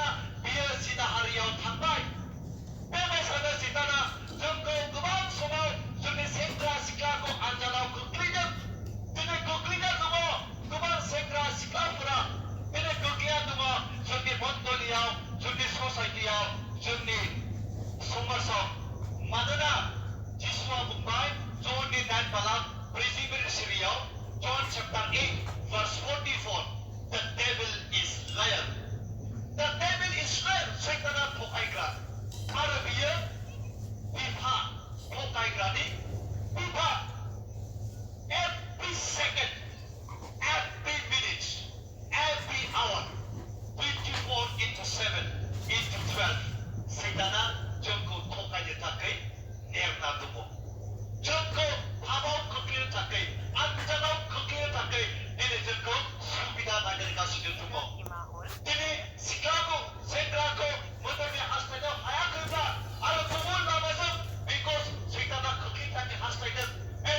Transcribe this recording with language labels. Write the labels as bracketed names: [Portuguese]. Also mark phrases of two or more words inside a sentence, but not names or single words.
[Bodo] बियो जिनाहारियाव थांबाय बेबायसानो सैताना जोंखौ गोबां समाव जोंनि सेंग्रा सिख्लाखौ आनजादाव खोख्लैदों दिनै खोख्लैना दङ गोबां सेंग्रा सिख्लाफोरा दिनै गोग्लैना दङ जोंनि मण्डलियाव जोंनि ससाइटियाव जोंनि समाजाव मानोना जिसुआ बुंबाय ज'ननि 9 बालाम 44 सिरियाव जन चैप्टार 8 verse 44 [English] the devil is liar [Bodo] सैताना थगायग्रा आरो बियो बिफा थगायग्रानि बिफा [English] every second every minute every hour [Bodo] 24/7/12 सैताना जोंखौ थगायनो थाखाय नेरना दङ जोंखौ हाबाव खोख्लैनो थाखाय आनजादाव खोख्लैनो थाखाय दिनै जोंखौ सुबिदा नागिरगासिनो दङ दिनै सिख्लाखौ सेंग्राखौ मोदोमनि हास्थायनो हायाखैब्ला आरो गुबुन लामाजों बेखौ सैताना खोख्लैनो थाखाय हास्थायदों